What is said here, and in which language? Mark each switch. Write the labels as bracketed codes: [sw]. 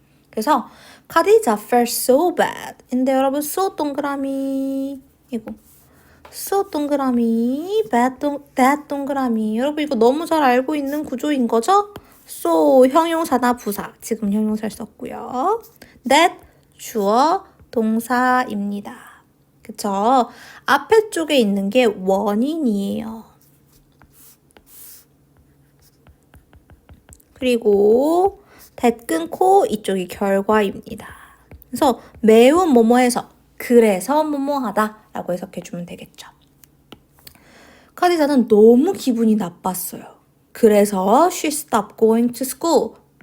[ko] 그래서 [en] 카디자 felt so bad. [ko] 근데 여러분 so 동그라미 이거 so 동그라미 bad 동그라미 여러분 이거 너무 잘 알고 있는 구조인 거죠? so 형용사나 부사 지금 형용사를 썼고요. that 주어 동사입니다. 그쵸? 앞에 쪽에 있는 게 원인이에요. 그리고 that 끊고 이쪽이 결과입니다. 그래서 매우 뭐뭐해서 그래서 뭐뭐하다 라고 해석해주면 되겠죠. 카디자는 너무 기분이 나빴어요. 그래서 [en] she stopped going to school.